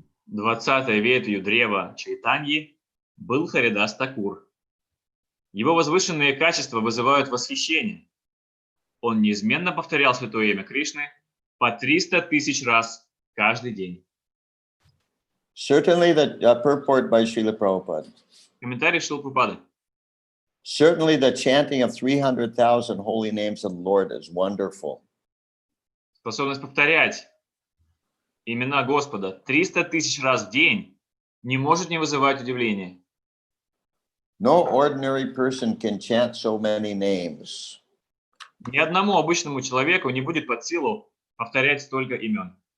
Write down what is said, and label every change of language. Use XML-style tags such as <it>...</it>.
<ru>20-й ветвью древа Чайтаньи был Харидас Такур. Его возвышенные качества вызывают восхищение. Он неизменно повторял святое имя Кришны по 300 тысяч раз каждый день.</ru> <en>Certainly the purport by Srila Prabhupada.</en> <ru>Комментарий Шрилы Прабхупады.</ru> <en>Certainly the chanting of 300,000 holy names of the Lord is wonderful.</en> <ru>Способность повторять имена Господа 300 тысяч раз в день не может не вызывать удивления.</ru> <en>No ordinary person can chant so many names.</en> <ru>Ни одному обычному человеку не будет под силу повторять столько имен.</ru>